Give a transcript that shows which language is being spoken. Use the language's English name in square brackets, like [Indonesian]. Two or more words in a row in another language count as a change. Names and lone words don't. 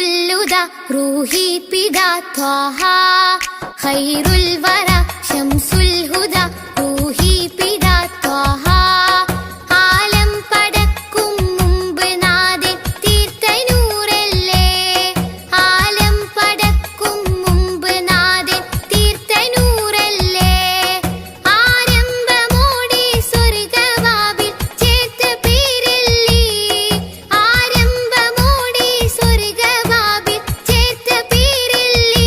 [Arabic] الهدى روحي بدا طه خير الورى شمس الهدى روحي بدا طه [Malayalam] ആലം പടക്കും മുമ്പ് നാഥൻ തീർത്ത നൂറല്ലേ ആലം പടക്കും മുമ്പ് നാഥൻ തീർത്ത നൂറല്ലേ ആരംഭമോടെ സ്വർഗവാതിൽ ചേർത്ത പേരല്ലേ ആരംഭമോടെ സ്വർഗവാതിൽ ചേർത്ത പേരല്ലേ